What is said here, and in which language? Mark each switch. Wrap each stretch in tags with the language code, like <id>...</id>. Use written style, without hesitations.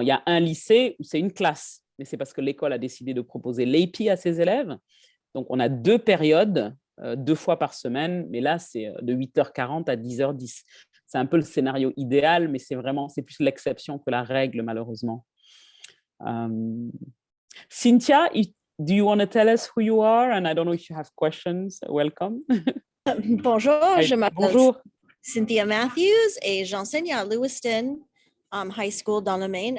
<fr>Il y a un lycée où c'est une classe, mais c'est parce que l'école a décidé de proposer l'AP à ses élèves. Donc, on a 2 périodes, 2 fois par semaine, mais là, c'est de 8h40 à 10h10. C'est un peu le scénario idéal, mais c'est plus l'exception que la règle, malheureusement. Cynthia,</fr> <en>do you want to tell us who you are? And I don't know if you have questions. Welcome.</en> <fr>Bonjour, je m'appelle Bonjour. Cynthia Matthews et j'enseigne à Lewiston High School dans le Maine.</fr>